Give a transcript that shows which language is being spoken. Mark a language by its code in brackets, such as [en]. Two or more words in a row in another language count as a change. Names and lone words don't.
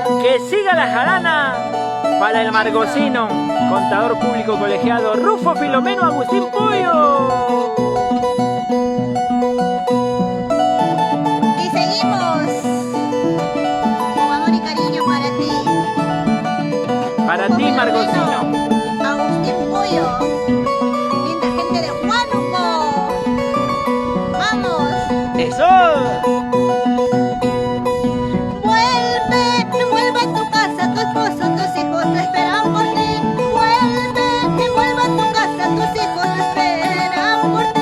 [es] Que siga la jarana para el Margocino, contador público colegiado Rufo Filomeno Agustín Pollo. Y seguimos. Con amor y cariño para ti. Para ti, Margocino. Agustín Pollo. Linda gente de Huánuco. Vamos. ¡Eso! Vuelve, vuelve a tu casa, tu esposo, tus hijos te esperan por ti. Vuelve, vuelve a tu casa, tus hijos te esperan por ti.